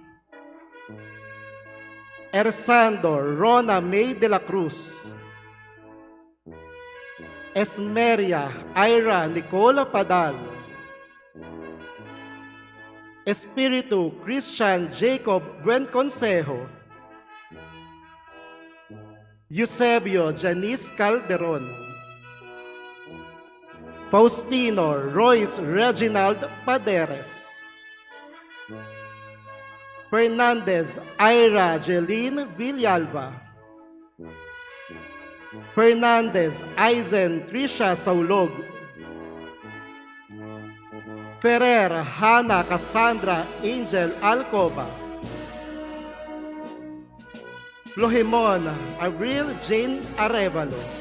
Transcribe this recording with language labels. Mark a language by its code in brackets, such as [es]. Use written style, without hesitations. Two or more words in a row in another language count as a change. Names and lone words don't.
[en] Ersandor Rona May de la Cruz, Esmeria Ira Nicola Padal, Espiritu Christian Jacob Buen Consejo, Eusebio Janice Calderon, Faustino Royce Reginald Paderes, Fernandez Ira Jeline Villalba, Fernandez Aizen Trisha Saulog, Ferrer Hannah Cassandra Angel Alcoba, Lohimon Abril Jane Arevalo,